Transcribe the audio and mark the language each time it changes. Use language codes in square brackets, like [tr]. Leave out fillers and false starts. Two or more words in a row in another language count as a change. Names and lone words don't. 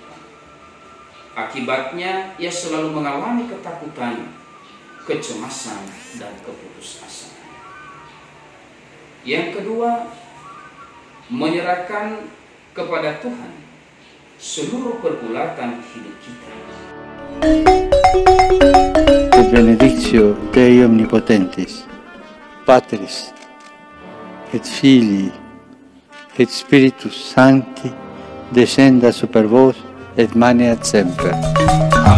[id] Akibatnya, ia selalu mengalami ketakutan, kecemasan, dan keputusasaan. Yang kedua, menyerahkan kepada Tuhan seluruh pergulatan hidup kita. [la] Benedictio Dei Omnipotentis, Patris, et Filii, et Spiritus Sancti, descenda super vos et maneat semper.